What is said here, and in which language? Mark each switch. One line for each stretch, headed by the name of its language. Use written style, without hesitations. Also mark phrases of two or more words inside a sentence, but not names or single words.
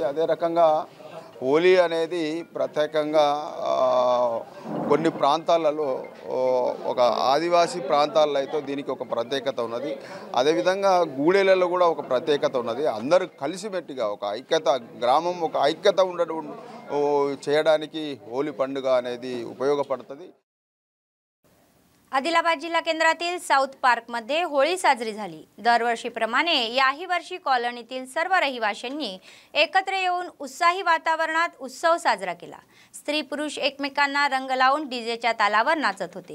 Telugu: అదే రకంగా హోలీ అనేది ప్రత్యేకంగా కొన్ని ప్రాంతాలలో ఒక ఆదివాసీ ప్రాంతాల్లో అయితే దీనికి ఒక ప్రత్యేకత ఉన్నది। అదేవిధంగా గూడెలలో కూడా ఒక ప్రత్యేకత ఉన్నది। అందరూ కలిసిమెట్టిగా ఒక ఐక్యత గ్రామం ఒక ఐక్యత ఉండడం చేయడానికి హోలీ పండుగ అనేది ఉపయోగపడుతుంది।
Marathi: आदिलाबाद जिल्हा केंद्रातील साउथ पार्क मध्ये होळी साजरी झाली। दरवर्षीप्रमाणे याही वर्षी कॉलनीतील सर्व रहिवाशांनी एकत्र येऊन उत्साही वातावरणात उत्सव साजरा केला। स्त्री पुरुष एकमेकांना रंग लावून डीजेच्या तालावर नाचत होते।